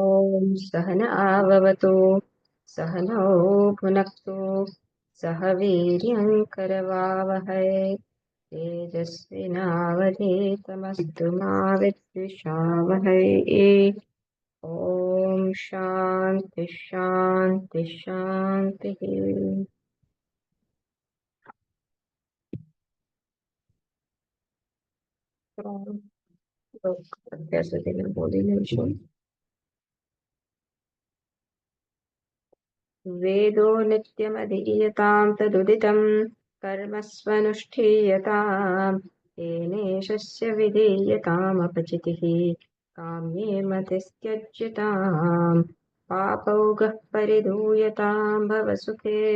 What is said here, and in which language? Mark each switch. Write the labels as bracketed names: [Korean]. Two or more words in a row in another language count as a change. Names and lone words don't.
[Sanskrit] ॐ सहनाववतु सहनौ भुनक्तु सह वीर्यं करवावहै तेजस्विनावधीतमस्तु मा विद्विषावहै। ॐ शान्ति शान्ति शान्तिः। [Gujarati] અત્યાર સુધી મેં બોલી લઈશું. [Sanskrit] वेदो नित्यमधीयतां तदुदितं कर्मस्वनुष्ठीयताम् येनेशस्य विधीयतामपचितिः काम्ये मतिस्त्यज्यताम् पापौगः परिधूयतां भवसुखे